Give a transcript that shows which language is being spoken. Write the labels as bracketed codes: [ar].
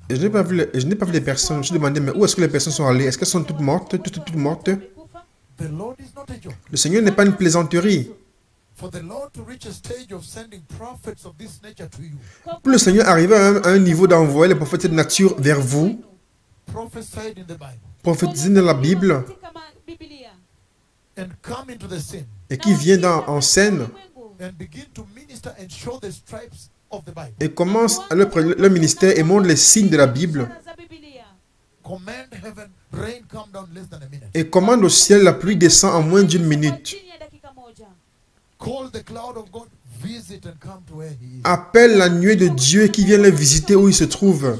[fr] Et je n'ai pas vu les personnes. Je me suis demandé, mais où est-ce que les personnes sont allées? Est-ce qu'elles sont toutes mortes, toutes mortes? [sw] Wamekufa. [en] The Lord is not a joke. [fr] Le Seigneur n'est pas une plaisanterie. [en] For the Lord to reach a stage of sending prophets of this nature to you, [fr] Pour le Seigneur arriver à un niveau d'envoyer les prophètes de nature vers vous, [en] prophesied in the Bible, [fr] prophétiser dans la Bible, [sw] Katika Biblia. [en] and come into the scene [fr] et qui vient en scène [sw] Ulimwengu. [en] and begin to minister and show the stripes of the Bible. [fr] et commence leur ministère et montre les signes de la Bible [sw] Ishara za Biblia. [en] Command heaven, rain come down less than a minute. [fr] et commande au ciel la pluie descend en moins d'une minute. [sw] Chini ya dakika moja. [en] Call the cloud of God, visit and come to where he is. [fr] Appelle la nuée de Dieu qui vient les visiter où ils se trouvent.